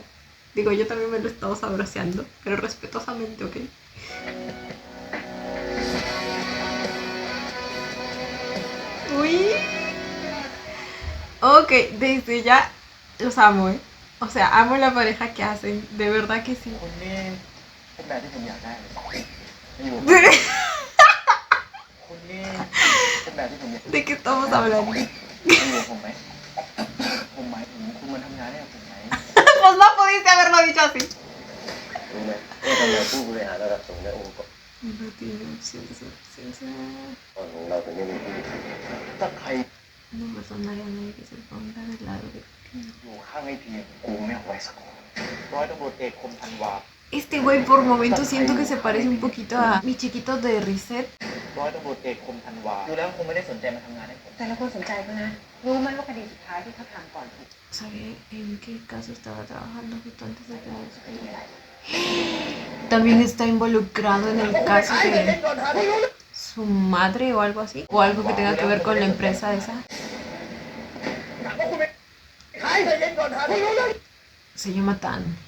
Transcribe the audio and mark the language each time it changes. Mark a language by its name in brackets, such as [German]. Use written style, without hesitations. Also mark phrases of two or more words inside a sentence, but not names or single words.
[Spanish] Digo, yo también me lo he estado sabroseando, pero respetuosamente, ¿ok? Uy. Ok, desde ya los amo, ¿eh? O sea, amo la pareja que hacen, de verdad que sí. [Thai] คนนี้เป็นแบบที่ผมอยากได้เลยอยู่คนนี้เป็นแบบที่ผมอยาก [Spanish] ¿De qué estamos hablando? [Thai] อยู่กับผมไหมผมหมายถึงคุณมาทำงานให้กับผมไหม [Spanish] Pues no pudiste haberlo dicho así. [Thai] รู้ไหมว่าทำไมผู้บริหารระดับสูงในองค์กร [Spanish] No tiene opciones, opciones. [Thai] ของเราถึงไม่มีผู้ ถ้าใคร [Spanish] No perdonaría a nadie que se ponga del lado de Pim. [Thai] อยู่ข้างไอ้พีกูไม่เอาไว้สักคนร้อยตำรวจเอกคมธันวา [Spanish] Este güey por momentos siento que se parece un poquito a mi chiquito de Reset. [Thai] ร้อยตำรวจเอกคมธันวาดูแล้วคงไม่ได้สนใจมาทำงานให้ผม แต่ละคนสนใจเขานะ รู้ไหมว่าคดีสุดท้ายที่เขาทำก่อนถูก [Spanish] ¿Sabe en qué caso estaba trabajando justo antes de que nos despediera? También está involucrado en el caso de su madre o algo así. O algo que tenga que ver con la empresa esa. Se llama Tan.